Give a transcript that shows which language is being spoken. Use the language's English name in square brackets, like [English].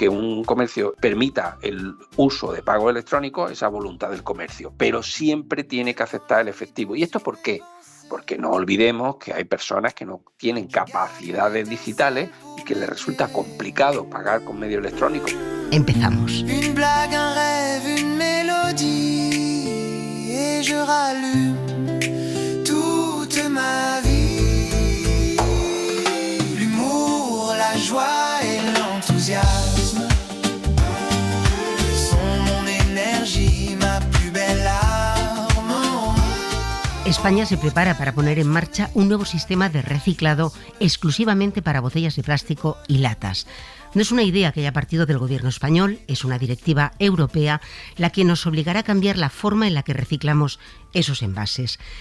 [Spanish] Que un comercio permita el uso de pago electrónico es a voluntad del comercio, pero siempre tiene que aceptar el efectivo. ¿Y esto por qué? Porque no olvidemos que hay personas que no tienen capacidades digitales y que les resulta complicado pagar con medio electrónico. Empezamos. [French] Une blague, un rêve, une mélodie, et je rallume toute ma vie. L'humour, la joie et l'enthousiasme sont mon énergie, ma plus belle arme. [Spanish] España se prepara para poner en marcha un nuevo sistema de reciclado exclusivamente para botellas de plástico y latas. No es una idea que haya partido del gobierno español, es una directiva europea la que nos obligará a cambiar la forma en la que reciclamos esos envases.